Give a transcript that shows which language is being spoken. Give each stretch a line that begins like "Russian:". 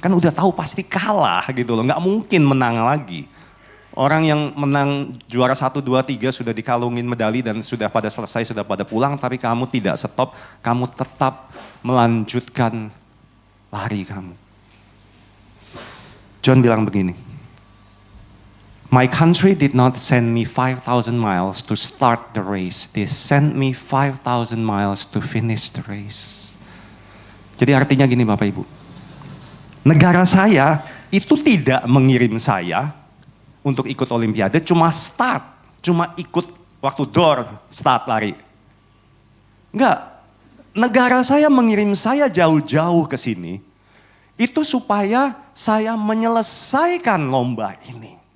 Indonesian: Kan udah tahu pasti kalah gitu loh, nggak mungkin menang lagi. Orang yang menang juara 1, 2, 3 sudah dikalungin medali dan sudah pada selesai, sudah pada pulang, tapi kamu tidak stop, kamu tetap melanjutkan lari kamu. John bilang begini,
English: "My country did not send me 5,000 miles to start the race. They sent me 5,000 miles to finish the race."
Indonesian: Jadi artinya gini Bapak Ibu, negara saya itu tidak mengirim saya untuk ikut Olimpiade, cuma start, cuma ikut waktu door start lari. Enggak. Negara saya mengirim saya jauh-jauh ke sini, itu supaya saya menyelesaikan lomba ini.